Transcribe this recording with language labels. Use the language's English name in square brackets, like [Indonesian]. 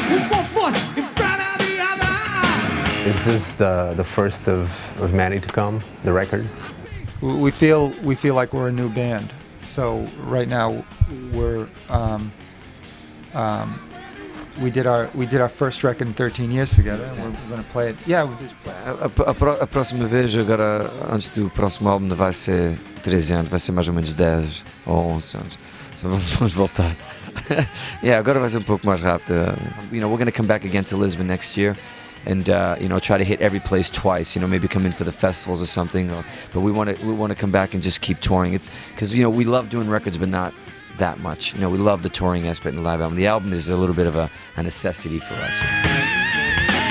[English] Is this the first of many to come, the record? We feel like we're a new band. So right now we did our first record in 13 years together, and we're going to play it. Yeah, [Portuguese] A próxima vez, agora, antes do próximo álbum, vai ser 13 anos, vai ser mais ou menos 10 ou 11 anos. So vamos voltar. Yeah, agora vai ser pouco mais rápido. [English] We're going to come back again to Lisbon next year. And try to hit every place twice. Maybe come in for the festivals or something. But we want to come back and just keep touring. It's because we love doing records, but not that much. We love the touring aspect in the live album. The album is a little bit of a necessity for us.